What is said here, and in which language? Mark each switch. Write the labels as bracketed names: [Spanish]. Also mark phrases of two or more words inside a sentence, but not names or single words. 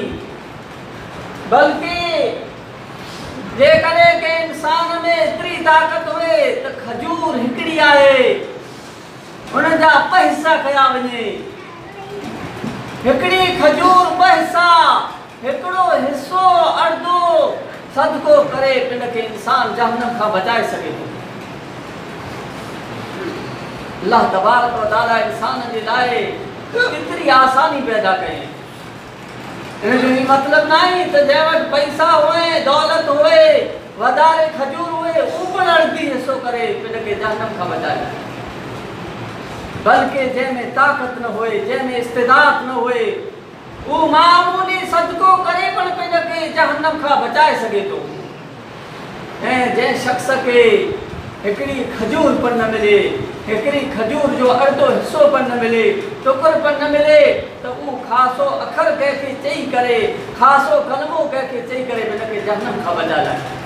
[Sindhi] बल्कि जेकॾहिं के इंसान में एतिरी ताक़त हुए त खजूर हिकिड़ी आहे उन जा 2 हिस्सा कया वञे हिकिड़ी खजूर 2 हिस्सा हिकिड़ो हिस्सो अर्धो सदको करे पिन खे इंसान जहन्नम खां बचाए सघे थो। अल्लाह तबारक व तआला इंसान जे लाइ कितनी आसानी पैदा कई इन जो मतलब नहीं तो जंहिं वटि पैसा हुए दौलत हुए वधारे खजूर हुए करे पिन के जहन्नम खां बचाए, बल्कि जंहिंमें ताक़त न होए, जंहिंमें इस्तिदात न होए, वो मामूली सदको करे पण पिन के जहन्नम खां बचाए सके तो। ऐं जंहिं शख्स के हिकिड़ी खजूर पर न मिले, हिकिड़ी खजूर जो अर्धो हिस्सो पर न मिले, टुकर पर न मिले, तो वो खासो अखर कंहिंखे चई करे, खासो कलमो कंहिंखे चई करे पिन के जहन्नम खां बचा लाए।